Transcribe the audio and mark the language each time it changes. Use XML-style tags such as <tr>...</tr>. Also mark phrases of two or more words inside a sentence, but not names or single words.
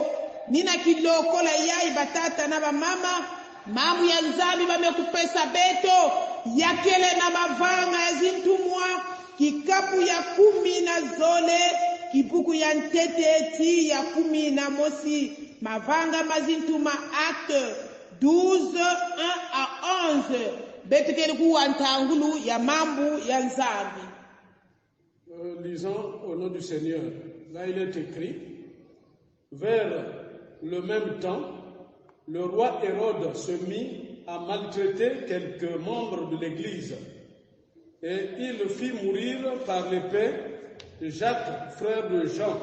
<ktu>Nina kilokola yai batata na bamama. Mamu ya nzambi bamekupesa beto. Yakele na mavanga ya zintumwa. Kikapu ya 10 na zole. Kibuku ya ntete ti ya 10 na mosi. Mavanga mazintuma acte 12, 1 à 11.</ktu> <fr>Lisons au nom du Seigneur. Là il est écrit, vers le même temps, le roi Hérode se mit à maltraiter quelques membres de l'Église et il fit mourir par l'épée Jacques, frère de Jean.</fr>